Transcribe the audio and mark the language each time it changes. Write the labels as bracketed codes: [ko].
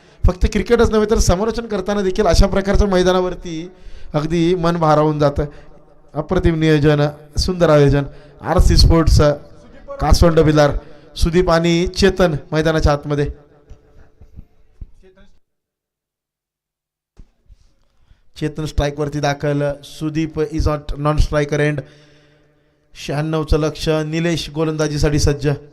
[mr] फक्त क्रिकेटच नव्हे तर समालोचन करताना देखील अशा प्रकारच्या मैदानावरती अगदी मन भारावून जातं. अप्रतिम नियोजन, सुंदर आयोजन. आर सी स्पोर्ट्स कासवंड बिलार, सुदीप आणि चेतन मैदानाच्या आतमध्ये. चेतन स्ट्राईकवरती दाखल, [en] Sudeep is on non striker end. [mr] 96चं लक्ष, निलेश गोलंदाजीसाठी सज्ज.